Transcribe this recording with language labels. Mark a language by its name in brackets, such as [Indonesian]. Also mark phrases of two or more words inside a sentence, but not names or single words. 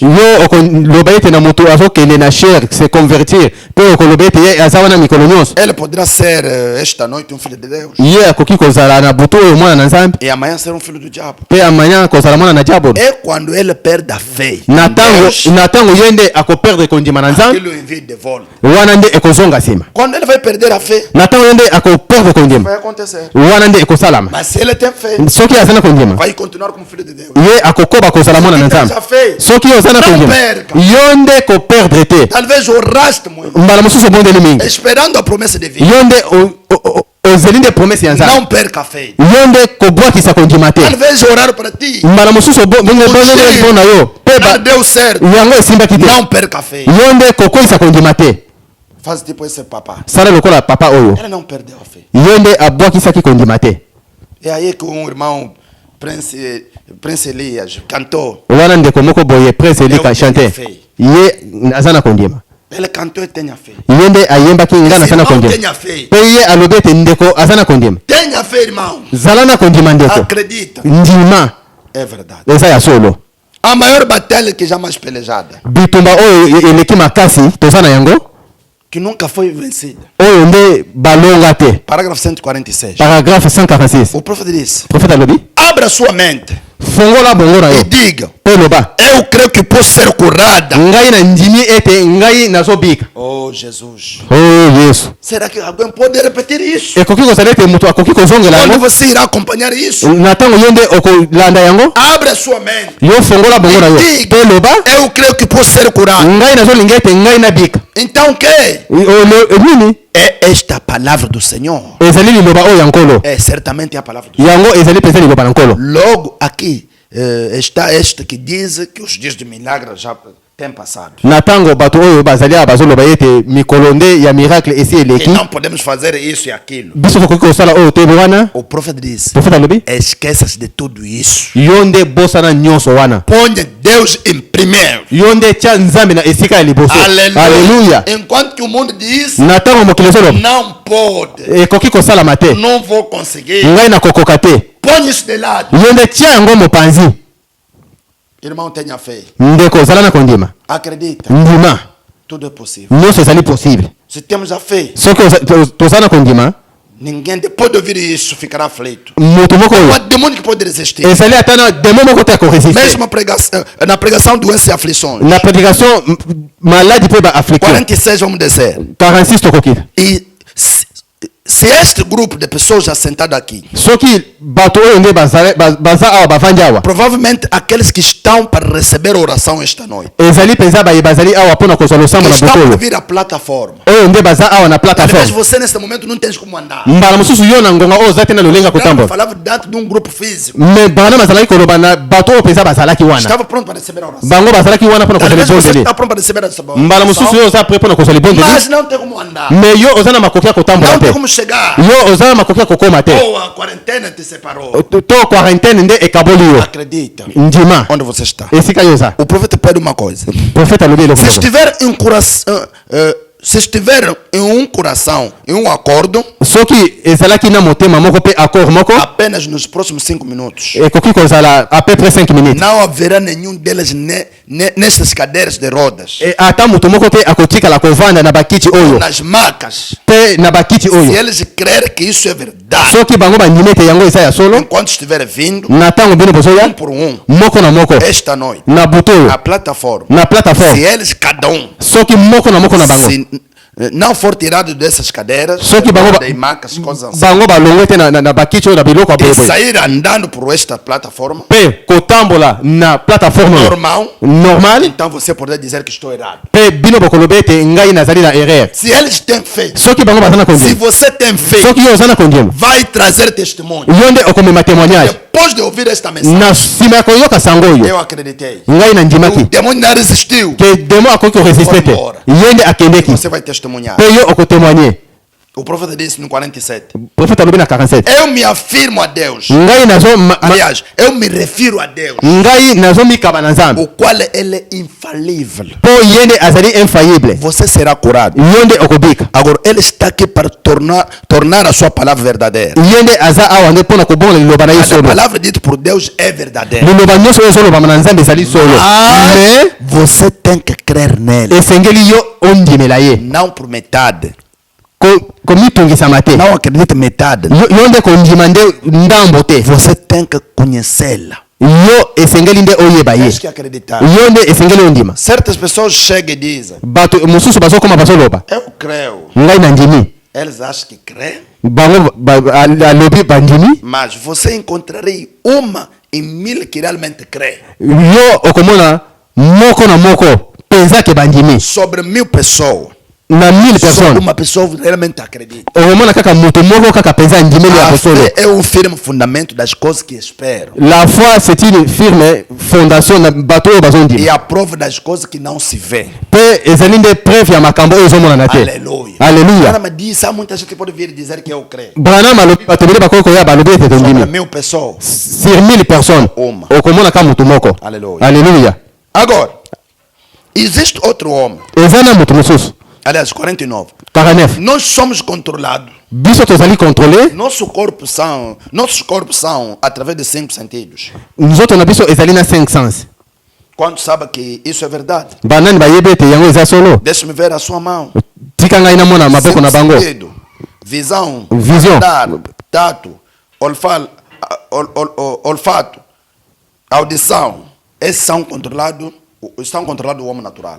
[Lingala] yo okoloba ete na moto azokende na chair [French] se convertir [Lingala] mpe okoloba ete ye aza wana mikolo nyonso. [Portuguese] Ele poderá ser esta noite um filho de Deus [Lingala] ye akoki kozala na butu oyo mwana na nzambe [Portuguese] e amanhã ser um filho do diabo. [Lingala] mpe amanya kozala mwana na diabolo. [Portuguese] É quando ele perde a fé. [Lingala] na [Portuguese] em Deus, [Lingala] ntango ye nde akoperdre kondima na nzambe [Portuguese] ele o envia de volta. [Lingala] wana nde ekozonga nsima. [Portuguese] Quando ele vai perder a fé, [Lingala] na ntango ye nde akoperdre kondima [Portuguese] vai acontecer. [Lingala] wana nde ekosalama. [Portuguese] Mas se ele tem fé, [Lingala] soki aza na kondima [Portuguese] vai continuar como filho de Deus. [Lingala] ye akokoba kozala mwana na nzambe. [Portuguese] A fé, [Lingala] soki oza na [Portuguese] Não [Lingala] kondima [Portuguese] perca. [Lingala] yo nde koperdre te [Portuguese] talvez o raste muito, [Lingala] mbala mosusu obondeli mingi. [Portuguese] esperando a promessa de vida. [Lingala] yo nde ozeli nde promese ya nzambe. [Portuguese] Não perca a fé. [Lingala] yo nde kobwakisa kondima te. [Portuguese] Talvez orar para ti. [Lingala] mbala mosusu obondeli mpo na yo mpe [Portuguese] Não deu certo. [Lingala] yango esimbaki te. [Portuguese] Não perca a fé. [Lingala] yo nde kokweyisa kondima te. [Portuguese] Faz tipo esse papá. [Lingala] sala lokola papa oyo [Portuguese] Ele não perdeu a fé. [Lingala] yo nde abwakisaki kondima te. [Portuguese] É aí que um irmão, Prince Elias, cantou. [Lingala] wana ndeko moko boye prince elika chante ye aza na kondima. [Portuguese] Ele cantou e tenha fé. [Lingala] ye nde ayembaki nga naza na [Portuguese] Irmão, [Lingala] kondima [Portuguese] tenha fé. [Lingala] mpe ye alobi ete ndeko aza na kondima. [Portuguese] Tenha fé, irmão. [Lingala] zala na kondima ndeko [Portuguese] Acredita. [Lingala] ndima [Portuguese] É verdade. [Lingala] eza ya solo. [Portuguese] A maior batalha que jamais pelejada, [Lingala] bitumba oyo eleki makasi toza na yango [Portuguese] que nunca foi vencida. [Lingala] oyo nde balonga te. [Portuguese] Parágrafo 146. [French] paragraphe 146 [Portuguese] O profeta disse: [Lingala] profeta alobi [Portuguese] abra sua mente [Lingala] fongola bongo na [Portuguese] e [Lingala] yo [Portuguese] diga: [Lingala] mpe loba [Portuguese] eu creio que posso ser curada. [Lingala] ngai na ndimi ete ngai nazobika. [Portuguese] Oh, Jesus. [Lingala] yesu [Portuguese] Será que alguém pode repetir isso? [Lingala] ekoki kozala ete moto akoki kozongela [Portuguese] Quando [Lingala] yango [Portuguese] você irá acompanhar isso? [Lingala] na ntango yo nde okolanda yango. [Portuguese] Abra sua mente. [Lingala] yo fongola bongo na yo [Portuguese] Diga: [Lingala] mpe loba [Portuguese] eu creio que posso ser curado. [Lingala] ngai nazolinga ete ngai nabika. [Portuguese] Então o que? [Lingala] nini [Portuguese] é esta palavra do Senhor. [Lingala] ezali liloba oyo ya nkolo [Portuguese] É certamente a palavra do Senhor. [Lingala] yango ezali mpenza liloba na nkolo. [Portuguese] Logo aqui está este que diz que os dias de milagre já têm passado. [Lingala] Na ntango bato oyo bazali awa bazoloba ete mikolo nde ya miracle esi [Portuguese] E [Lingala] eleki [Portuguese] não podemos fazer isso e aquilo. [Lingala] biso tokoki kosala oyo toyebi wana. [Portuguese] O profeta disse: [Lingala] Profeta alobi [Portuguese] esqueça-se de tudo isso. [Lingala] yo nde bosana nyonso wana, [Portuguese] Ponha Deus em primeiro. [Lingala] yo nde tia nzambe na esika ya liboso. Aleluya. [Portuguese] Enquanto que o mundo diz: [Lingala] Na ntango mokili ezoloba [Portuguese] não pode, [Lingala] ekoki kosalama te, [Portuguese] não vou conseguir, [Lingala] ngai nakokoka te, [Portuguese] põe isso de lado. [Lingala] yo nde tia yango mopanzi. [Portuguese] Irmão, tenha fé. [Lingala] Ndeko ozala na kondima, [Portuguese] Acredita, [Lingala] ndima [Portuguese] tudo é possível. [Lingala] nyonso ezali possible. [Portuguese] Se temos a fé, [Lingala] Soki tozala na kondima, [Portuguese] ninguém depois de ouvir isso ficará aflito. [Lingala] moto moko [Portuguese] Não há [Lingala] oyo [Portuguese] demônio que pode resistir. [Lingala] ezali ata na demo moko te akoresiste. [Portuguese] Mesmo na pregação, doença e aflições. [Lingala] Na prédication maladi mpe baafricain [Portuguese] 46, vamos descer. [Lingala] 46 tokoki. [Portuguese] E se este grupo de pessoas já sentado aqui, [Lingala] Soki bato oyo nde baza awa bavandi awa, [Portuguese] provavelmente aqueles que estão para receber a oração esta noite, [Lingala] ezali mpenza baye bazali awa mpona kozwa [Portuguese] que [Lingala] losambo na [Portuguese] estão [Lingala] butu [Portuguese] para [Lingala] oyo [Portuguese] vir à plataforma. [Lingala] oyo nde baza awa na [Portuguese] Talvez [Lingala] plateforme. [Portuguese] você neste momento não tens como andar. [Lingala] Mbala mosusu yo na ngonga oyo oza te na lolenga [Portuguese] Eu [Lingala] kotambola, [Portuguese] falava dentro de um grupo físico. [Lingala] me bana bazalaki koloba na bato oyo mpenza bazalaki wana, [Portuguese] Estava pronto para receber a oração. [Lingala] bango bazalaki wana mpona kozwa [Portuguese] Talvez você [Lingala] libondeli. [Portuguese] está pronto para receber a [Lingala] Mbala mosusu yo [Portuguese] oração, [Lingala] oza pre mpona kozwa libondeli, [Portuguese] mas não tem como andar. [Lingala] me yo oza na makoki ya kotambola [Portuguese] Não tem [Lingala] te, [Portuguese] como chegar. [Lingala] yo oza na makoki ya kokoma te, [Portuguese] Ou a quarentena te separou. [Lingala] to quarantaine nde ekaboli yo. [Portuguese] Acredita. [Lingala] Ndima [Portuguese] Onde você está? [Lingala] esika yo oza. [Portuguese] O profeta pede uma coisa. [Lingala] Profeta alobi eloko [Portuguese] Se [Lingala] moko. [Portuguese] estiver em coração, se estiver em um coração, em um acordo, [Lingala] soki ezalaki na motema moko mpe accord moko [Portuguese] apenas nos próximos 5 minutos, [Lingala] ekoki kozala [French] à peu près 5 minutes. [Portuguese] não haverá nenhum deles nestas cadeiras de rodas, [Lingala] Ata moto moko te akotikala kovanda na bakiti oyo [Portuguese] nas macas. [Lingala] mpe na bakiti [Portuguese] Se [Lingala] oyo, [Portuguese] eles crerem que isso é verdade, [Lingala] soki bango bandimi ete yango eza ya solo, [Portuguese] enquanto estiver vindo, [Lingala] na ntango bino bozoya [Portuguese] por um, [Lingala] moko na moko [Portuguese] esta noite, [Lingala] na butu oyo [Portuguese] na plataforma, [Lingala] na [Portuguese] se [Lingala] plateforme, [Portuguese] eles, cada [Lingala] soki moko na moko na bango, [Portuguese] se não for tirado dessas cadeiras, [Lingala] Só que bango- [Portuguese] de macas, coisas assim, [Lingala] bango balongwe te na bakiti oyo na biloko ya [Portuguese] e [Lingala] boyeboye [Portuguese] sair andando por esta plataforma [Lingala] mpe kotambola na plateforme oyo [Portuguese] normal, [Lingala] normal, [Portuguese] então você poderia dizer que estou errado. [Lingala] mpe bino bokoloba ete ngai nazali na erreur. [Portuguese] Se eles têm fé, [Lingala] Soki bango baza na [Portuguese] se [Lingala] kondima, [Portuguese] você tem fé, [Lingala] soki yo oza na kondima, [Portuguese] vai trazer testemunho. [Lingala] yo nde okomema témoignage. [Portuguese] Depois de ouvir esta mensagem, [Lingala] Na nsima ya koyoka sango oyo [Portuguese] eu acreditei. [Lingala] ngai [Portuguese] O [Lingala] nandimaki [Portuguese] demônio não resistiu. [Lingala] ke demo akoki koresiste te, ye nde akendeki [Portuguese] Você vai testemunhar. [Lingala] mpe yo okotémoigne. [Portuguese] O profeta disse no 47: [Lingala] Profeta alobi na 47, [Portuguese] eu me afirmo a Deus. [Lingala] ngai [Portuguese] Aliás, eu me refiro a Deus, [Lingala] ngai nazomikaba na nzambe [Portuguese] o qual ele é infalível. [Lingala] mpo ye nde azali infaillible, [Portuguese] Você será curado. [Lingala] yo nde okobika, [Portuguese] Agora, ele está aqui para tornar a sua palavra verdadeira. [Lingala] ye nde aza awa nde mpona kobongola liloba na ye [Portuguese] A [Lingala] solo. [Portuguese] palavra dita por Deus é verdadeira. [Lingala] liloba nyonso oyo ezolobama na nzambe ezali solo, me [Portuguese] Você tem que crer nele, [Lingala] esengeli yo ondimela ye, [Portuguese] não por metade. [Lingala] komitungisama te, [Portuguese] Não acredite metade. [Lingala] yo nde kondima nde ndambo te, [Portuguese] Você tem que conhecê-la. [Lingala] yo esengeli nde oyeba ye, [Portuguese] Tens que acreditar. [Lingala] yo nde esengeli ondima. [Portuguese] Certas pessoas chegam e dizem: [Lingala] Bato mosusu bazokoma bazoloba [Portuguese] eu creio. [Lingala] ngai nandimi, [Portuguese] Eles acham que creem, [Lingala] bango alobi bandimi, [Portuguese] mas você encontraria uma em 1000 que realmente crê. [Lingala] yo okomona moko na moko penza ke bandimi [Portuguese] Sobre 1000 pessoas, [Lingala] na 1000 [Portuguese] só [Lingala] personnes, [Portuguese] uma pessoa realmente acredita. [Lingala] okomona kaka moto moko kaka penza andimeli ya [Portuguese] A [Lingala] kosolo. [Portuguese] fé é um firme fundamento das coisas que esperam [French] La foi c'est une firme fondation [Lingala] na bato oyo [Portuguese] e [Lingala] bazondima, [Portuguese] a prova das coisas que não se vê. [Lingala] mpe ezali nde preuve ya makambo oyo ezomonana te. [Portuguese] Aleluia. [Lingala] Aleluya. [Portuguese] Agora me diz, há muita gente que pode vir dizer que eu creio. [Lingala] Branham alobi bato ebele bakoki koya balobi ete [Portuguese] Sobre [Lingala] tondimi [Portuguese] 1000 pessoas. [French] sur 1000 personnes, [Portuguese] Uma. [Lingala] okomona ka moto moko. [Portuguese] Aleluia. [Lingala] Aleluya. [Portuguese] Agora, existe outro homem. [Lingala] Eza na moto mosusu [Portuguese] Aliás, 49. [Lingala] 49, [Portuguese] Nós somos controlados. [Lingala] biso tozali contrôlé, [Portuguese] Nossos corpos são através de 5 sentidos. [Lingala] nzoto na biso ezali na 5 sens. [Portuguese] Quando sabe que isso é verdade? [Lingala] Banani bayebi ete yango eza solo, [Portuguese] Deixe-me ver a sua mão. [Lingala] tika ngai namona maboko na bango. [Portuguese] Sentido, visão, Visão. andar, tato, olfato, audição. Esses estão controlados do homem natural.